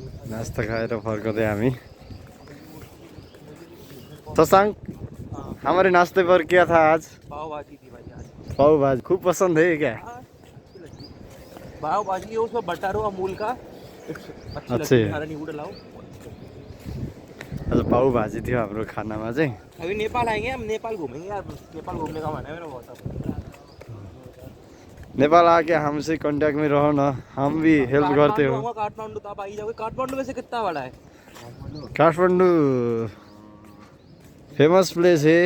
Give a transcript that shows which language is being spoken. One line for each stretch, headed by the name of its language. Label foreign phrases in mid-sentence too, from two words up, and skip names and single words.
Nepali: नाश्ता खाएर फर्कँदै हामी।
Hindi: शशांक, हमारे नाश्ते पर क्या था आज? पाव भाजी थी भाई आज। पाव भाजी खूब पसंद है क्या? पाव भाजी उसमें बटर हो अमूल का, अच्छी लगती है। खाना नींबू डलाओ।
Nepali: आज पाव भाजी थियो हाम्रो खानामा चाहिँ।
Hindi: अभी नेपाल आएंगे हम, नेपाल घूमेंगे यार। नेपाल घूमने का मन है मेरा बहुत। नेपाल आके हमसे कांटेक्ट में रहो ना, हम भी हेल्प करते हो। काठमांडू तो आप आ ही जाओगे। काठमांडू वैसे कितना बड़ा है? काठमाडौँ
English: famous place
Hindi: है।